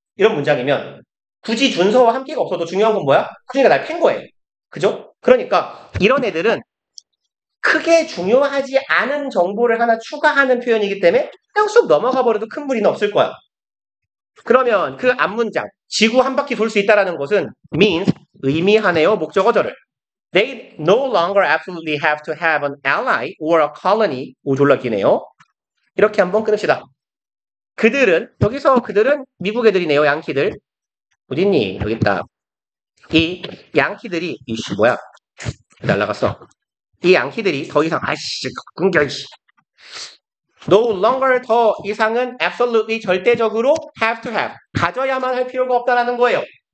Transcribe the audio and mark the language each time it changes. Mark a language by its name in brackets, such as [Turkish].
[Korean] 이런 문장이면 굳이 준서와 함께가 없어도 중요한 건 뭐야? 서준이가 날 팬 거예요. 그죠? 그러니까 이런 애들은 크게 중요하지 않은 정보를 하나 추가하는 표현이기 때문에 그냥 쑥 넘어가 버려도 큰 무리는 없을 거야. 그러면 그 앞문장 지구 한 바퀴 돌 수 있다라는 것은 means 의미하네요. 목적어절을. [English] They no longer absolutely have to have an ally or a colony. [Korean] 오 졸라 기네요. 이렇게 한번 끊읍시다. 여기서 그들은 미국 애들이네요. 양키들. 어딨니? 여기 있다. 이 양키들이 이씨 뭐야? 날라갔어. 이 양키들이 더 이상 끊겨 이씨. No longer 더 이상은 absolutely 절대적으로 have to have 가져야만 할 필요가 없다라는 거예요.